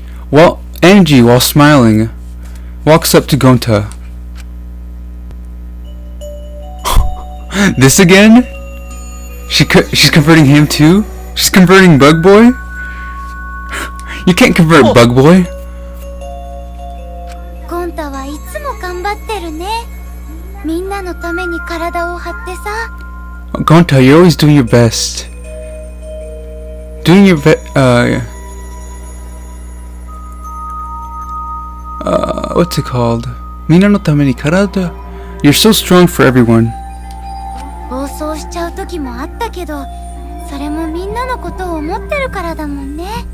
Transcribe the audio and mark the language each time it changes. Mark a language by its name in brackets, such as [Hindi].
[English] Well, Angie, while smiling, walks up to Gonta. This again? She's converting him too? She's converting Bug Boy? You can't convert Bug Boy. [Japanese] ゴンタはいつも頑張ってるねみんなのために体を張ってさ [English] Gonta, you're always doing your best. Doing your what's it called? [Japanese] Mina no tame ni karada. [English] You're so strong for everyone. [Japanese] 暴走しちゃう時もあったけどそれもみんなのことを思ってるからだもんね